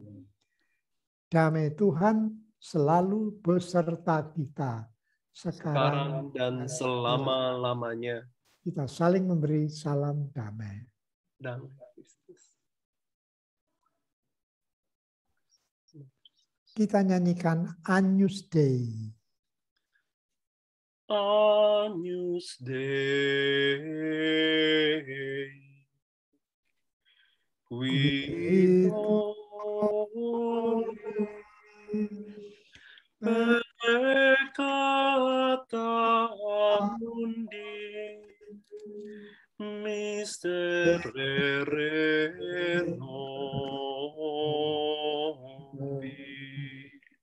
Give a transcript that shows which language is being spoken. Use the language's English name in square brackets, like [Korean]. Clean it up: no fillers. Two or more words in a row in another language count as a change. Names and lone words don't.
[Indonesian] Damai Tuhan selalu beserta kita, sekarang dan selama-lamanya. Kita saling memberi salam damai. Damai Kristus. Kita nyanyikan Agnus Dei. [Latin] Agnus Dei, qui peccata mundi miserere nobis.